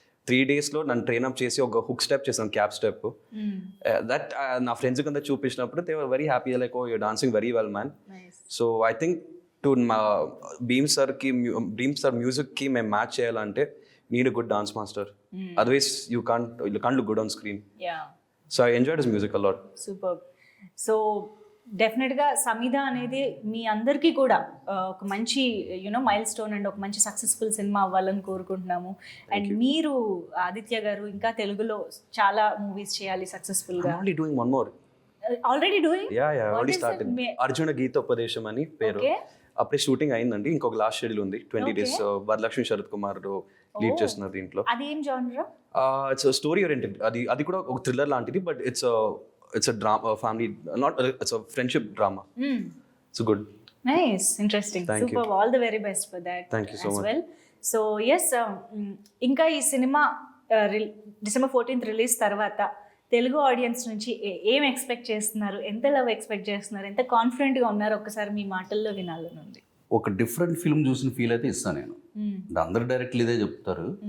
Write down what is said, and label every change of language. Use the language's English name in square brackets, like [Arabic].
[Telugu] 3 daysలో నన్ను ట్రైన్అప్ చేసి ఒక హుక్ స్టెప్ చేశాను, క్యాప్ స్టెప్. దట్ నా ఫ్రెండ్స్ కింద చూపించినప్పుడు [English] They were very happy, like oh you're dancing very well man. So I think to Bheem sir మ్యూజిక్కి మేము [Telugu] మ్యాచ్ చేయాలంటే [English] need a good dance master. Otherwise you can't look good on screen. Yeah. So I enjoyed his music a lot. Superb. [Telugu] So డెఫినెట్గా సమీద అనేది మీ అందరికీ కూడా ఒక మంచి mile stone and ఒక మంచి సక్సెస్ఫుల్ సినిమా అవ్వాలని కోరుకుంటున్నాము. అండ్ మీరు ఆదిత్య గారు ఇంకా తెలుగులో చాలా మూవీస్ చేయాలి సక్సెస్ఫుల్గా. [English] I'm only doing one more. Already doing? Yeah, already started. [Telugu] Arjuna గీతోపదేశం అని పేరు. అప్పుడే షూటింగ్ అయిందండి. ఇంకొక లాస్ట్ షెడ్యూల్ ఉంది 20 days. వరలక్ష్మి శరత్ కుమార్ లీడ్ చేస్తున్నారు దీంట్లో. అది ఏం జానరా? [English] It's story oriented. [Telugu] అది కూడా ఒక థ్రిల్లర్ లాంటిది, [English] But it's a drama, family, it's a friendship drama. It's good. Nice, interesting. Super. All the very best for that. Thank you so much. Well, so yes, [Telugu] ఇంకా ఈ cinema December 14th release తర్వాత Telugu audience నుంచి ఏం expect చేస్తున్నారు, ఎంత love expect చేస్తున్నారు, ఎంత కాన్ఫిడెంట్గా ఉన్నారు, ఒకసారి మీ మాటల్లో వినాలని ఉంది. ఒక డిఫరెంట్ ఫిల్మ్ చూసిన ఫీల్ అయితే ఇస్తాను నేను. అందరు డైరెక్ట్లు ఇదే చెప్తారు.